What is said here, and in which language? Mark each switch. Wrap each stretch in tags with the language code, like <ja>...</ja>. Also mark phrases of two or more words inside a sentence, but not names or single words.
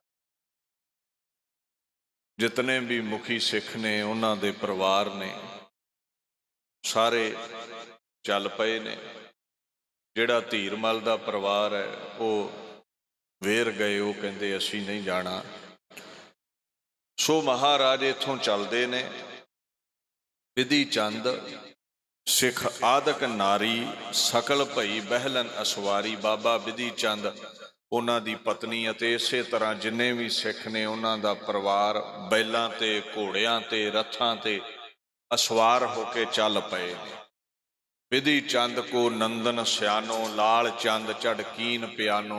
<pa>ਜਿਤਨੇ ਭੀ ਮੁਖੀ ਸਿੱਖ ਨੇ ਉਨ੍ਹਾਂ ਦੇ ਪਰਿਵਾਰ ਨੇ ਸਾਰੇ ਚੱਲ ਪਏ ਨੇ। ਜਿਹੜਾ ਧੀਰਮਲ ਦਾ ਪਰਿਵਾਰ ਹੈ ਵੋ ਵੇਰ ਗਏ, ਵੋ ਕਹਿੰਦੇ ਅਸੀਂ ਨਹੀਂ ਜਾਣਾ। ਸੋ ਮਹਾਰਾਜ ਇੱਥੋਂ ਚੱਲਦੇ ਨੇ। ਵਿਧਿ ਚੰਦ ਸਿੱਖ ਆਦਕ ਨਾਰੀ ਸਕਲ ਭਈ ਬਹਲਨ ਅਸਵਾਰੀ। ਬਾਬਾ ਵਿਧਿ ਚੰਦ ਉਨ੍ਹਾਂ ਦੀ ਪਤਨੀ ਅਤੇ ਇਸੇ ਤਰ੍ਹਾਂ ਜਿੰਨੇ ਭੀ ਸਿੱਖ ਨੇ ਉਨ੍ਹਾਂ ਦਾ ਪਰਿਵਾਰ ਬੈਲਾਂ ਤੇ ਘੋੜੀਆਂ ਤੇ ਰਥਾਂ ਤੇ ਅਸਵਾਰ ਹੋਕੇ ਚੱਲ ਪਏ। ਵਿਧਿ ਚੰਦ ਕੋ ਨੰਦਨ ਸਿਆਨੋ, ਲਾਲ ਚੰਦ ਝੜਕੀਨ ਪਿਆਨੋ।</pa>